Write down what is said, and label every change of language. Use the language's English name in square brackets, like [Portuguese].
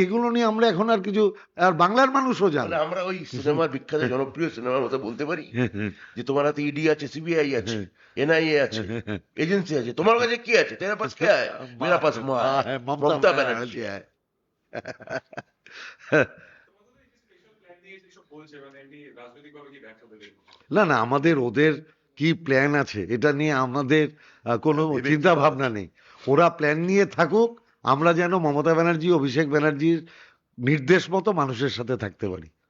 [Bangla] এগুলো নিয়ে আমরা এখন আর কিছু, আর বাংলার মানুষও জানে। মানে আমরা ওই সিনেমার বিখ্যাত জনপ্রিয় সিনেমার মতো বলতে পারি যে তোমার হাতে ইডি আছে, সিবিআই আছে, এনআইএ আছে, এজেন্সি আছে, তোমার কাছে কি আছে? [Hindi] তেরা পাস क्या है? मेरा पास माँ है, ममता बनर्जी। [Bangla] স্পেশাল প্ল্যান নিয়ে যেসব বলছে মানে এমনি রাজনৈতিকভাবে কি ব্যাখ্যা দেবে? না না, আমাদের ওদের কি প্ল্যান আছে এটা নিয়ে আমাদের কোনো চিন্তা ভাবনা নেই। ওরা প্ল্যান নিয়ে থাকুক, আমরা যেন মমতা ব্যানার্জি, অভিষেক ব্যানার্জির নির্দেশ মতো মানুষের সাথে থাকতে পারি।